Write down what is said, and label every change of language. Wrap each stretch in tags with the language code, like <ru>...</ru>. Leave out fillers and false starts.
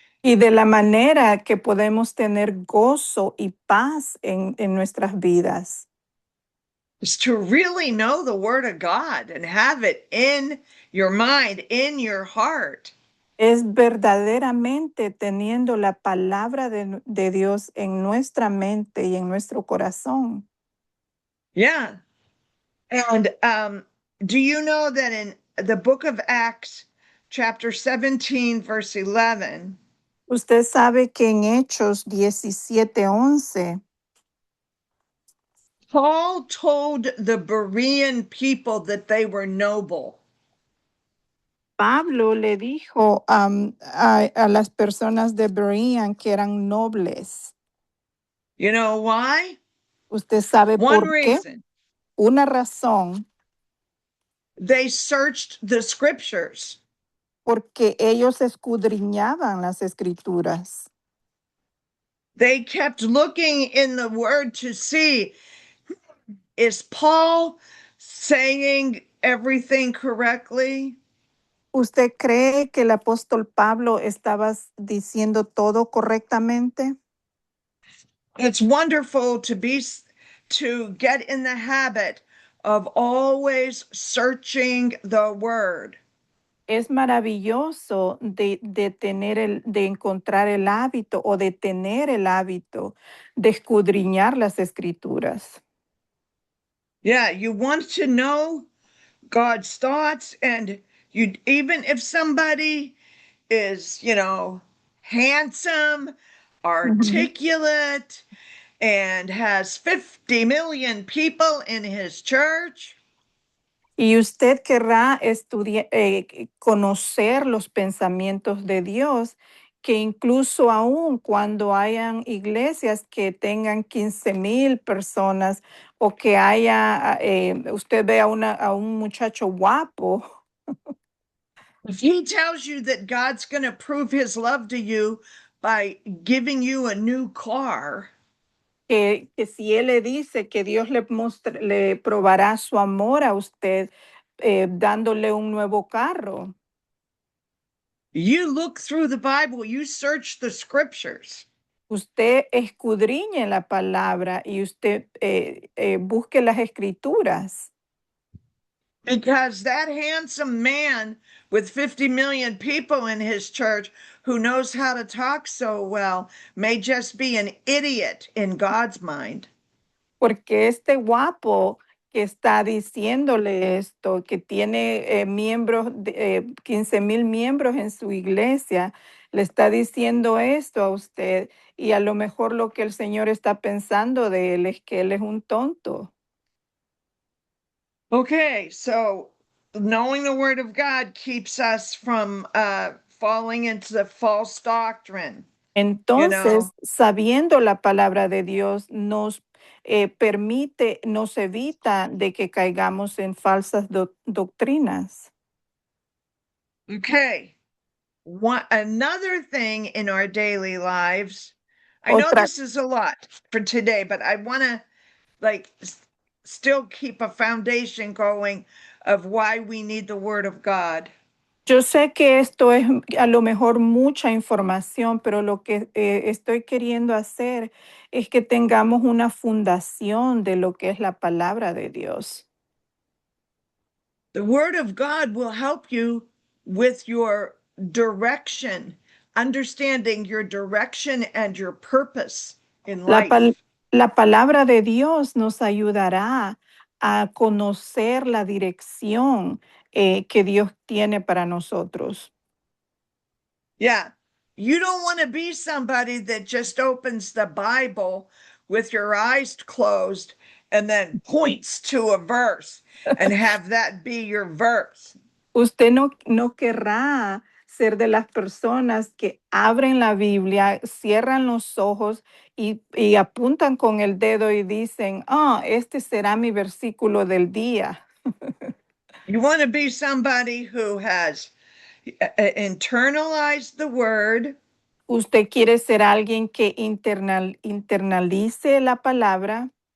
<es>Y de la manera que podemos tener gozo y paz en nuestras vidas.</es> <en>is to really know the word of God and have it in your mind, in your heart.</en> <es>Es verdaderamente teniendo la palabra de Dios en nuestra mente y en nuestro corazón.</es> <en>Yeah. And do you know that in the book of Acts, chapter 17, verse 11,</en> <es>Usted sabe que en Hechos 17:11,</es> <en>Paul told the Berean people that they were noble.</en> <es>Pablo le dijo a las personas de Berean que eran nobles.</es> <en>You know why?</en> <es>¿Usted sabe</es> <en>One</en> <es>por qué?</es> <en>reason.</en> <es>Una razón,</es> <en>They searched the scriptures.</en> <es>porque ellos escudriñaban las escrituras.</es> <en>They kept looking in the word to see, is Paul saying everything correctly?</en> <es>¿Usted cree que el apóstol Pablo estaba diciendo todo correctamente?</es> <en>It's wonderful to get in the habit of always searching the word.</en> <es>Es maravilloso de encontrar el hábito o de tener el hábito de escudriñar las escrituras.</es> <en>Yeah, you want to know God's thoughts, and you, even if somebody is, handsome, Ujú. articulate, and has 50 million people in his church,</en> <es>Y usted querrá conocer los pensamientos de Dios, que incluso aún cuando hayan iglesias que tengan 15,000 personas o que usted ve a un muchacho guapo,</es> <en>if he tells you that God's going to prove his love to you by giving you a new car,</en> <es>que si él le dice que Dios le probará su amor a usted dándole un nuevo carro.</es> <en>you look through the Bible, you search the scriptures.</en> <es>Usted escudriñe la palabra y usted busque las escrituras.</es> <en>Because that handsome man with 50 million people in his church who knows how to talk so well may just be an idiot in God's mind.</en> <es>Porque este guapo que está diciéndole esto, que tiene 15,000 miembros en su iglesia, le está diciendo esto a usted y a lo mejor lo que el Señor está pensando de él es que él es un tonto.</es> <en>Okay, so knowing the word of God keeps us from falling into the false doctrine.</en> <es>Entonces, sabiendo la palabra de Dios, nos permite, nos evita de que caigamos en falsas doctrinas.</es> <en>Okay. Another thing in our daily lives, I know</en> <es>Otra,</es> <en>this is a lot for today, but I want to still keep a foundation going of why we need the word of God.</en> <es>yo sé que esto es a lo mejor mucha información, pero lo que estoy queriendo hacer es que tengamos una fundación de lo que es la palabra de Dios.</es> <en>The word of God will help you with your direction, understanding your direction and your purpose in</en> <es>La,</es> <en>life.</en> <es>la palabra de Dios nos ayudará a conocer la dirección que Dios tiene para nosotros.</es> <en>Yeah. You don't want to be somebody that just opens the Bible with your eyes closed and then points to a verse and have that be your verse.</en> <es>Usted no querrá ser de las personas que abren la Biblia, cierran los ojos y apuntan con el dedo y dicen, este será mi versículo del día.</es> <en>You want to be somebody who has internalized the word,</en> <es>Usted quiere ser alguien que internalice la palabra,</es>